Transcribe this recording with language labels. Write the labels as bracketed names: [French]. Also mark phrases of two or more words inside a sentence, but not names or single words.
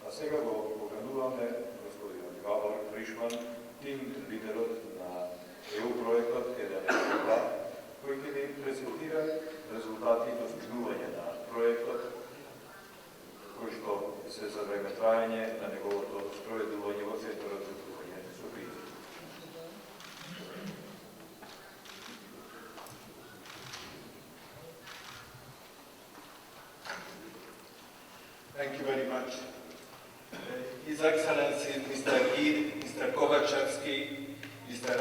[Macedonian] Сега го покануваме господин Габор Фришман, тим лидерот на EU проектот 1.2, кој ќе ни презентира резултати и достигнување на проектот, кој што се за времетраење на неговото спроведување во центарот за тргување со кризи. [English] Thank you very much. His Excellency Mr. Gid, Mr. Kovachevsky, Mr.